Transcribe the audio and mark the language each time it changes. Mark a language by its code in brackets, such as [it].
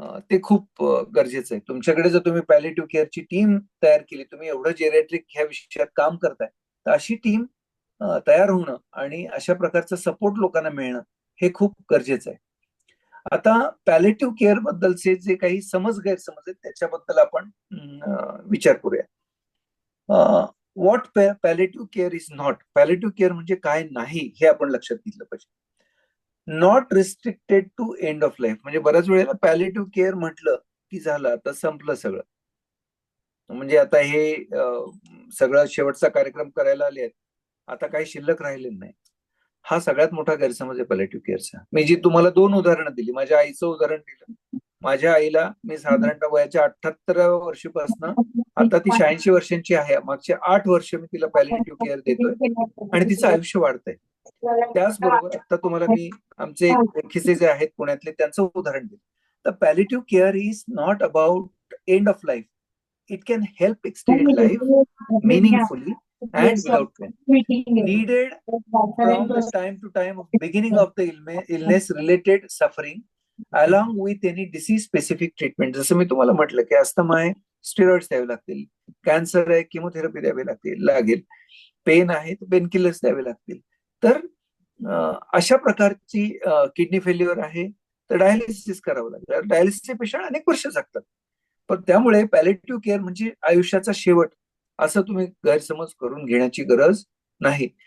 [mr] ते खूप गरजेचं आहे. तुमच्याकडे जर तुम्ही पॅलिएटिव्ह केअरची टीम तयार केली, तुम्ही एवढं जेरियाट्रिक ह्या विषयात काम करताय, तर अशी टीम तयार होणं आणि अशा प्रकारचं सपोर्ट लोकांना मिळणं हे खूप गरजेचं आहे. आता पॅलिएटिव्ह केअर बद्दलचे जे काही गैरसमज आहेत त्याच्याबद्दल आपण विचार करूया. [en] What palliative care is not. [mr] Palliative care म्हणजे काय नाही हे आपण लक्षात घेतलं पाहिजे. [en] Not restricted to end of life. [mr] म्हणजे बऱ्याच वेळेला पॅलिएटिव्ह केअर म्हटलं की झालं, आता संपलं सगळं. म्हणजे आता हे सगळं शेवटचा कार्यक्रम करायला आले आहेत, आता काही शिल्लक राहिलेलं नाही. हा सगळ्यात मोठा गैरसमज आहे पॅलिएटिव्ह केअरचा. मी जी तुम्हाला 2 उदाहरणं दिली, माझ्या आईचं उदाहरण दिलं. माझ्या आईला मी साधारणतः वयाच्या 78व्या वर्षीपासून आता ती 86 वर्षांची आहे. मागच्या 8 वर्ष मी तिला पॅलिएटिव्ह केअर देतोय आणि तिचं आयुष्य वाढतंय. त्याचबरोबर आता तुम्हाला मी आमचे ओळखीचे जे आहेत पुण्यातले त्यांचं उदाहरण दिलं. [en] तर palliative care is not about end of life. It can help extend life meaningfully and without pain. Needed from the time to time of beginning of the illness related suffering along with any disease specific treatment. [mr] जसं मी तुम्हाला म्हटलं की asthma आहे, steroids द्यावे लागतील. Cancer आहे, chemotherapy द्यावी लागेल. पेन आहे, पेन किलर्स द्यावे लागतील. तर अशा प्रकारची किडनी फेल्युअर आहे तर डायलिसिस करावं लागेल. डायलिसिसचे पेशंट अनेक वर्ष जगतात. पण त्यामुळे पॅलिएटिव्ह केअर म्हणजे आयुष्याचा शेवट असं तुम्ही गैरसमज करून घेण्याची गरज नाही.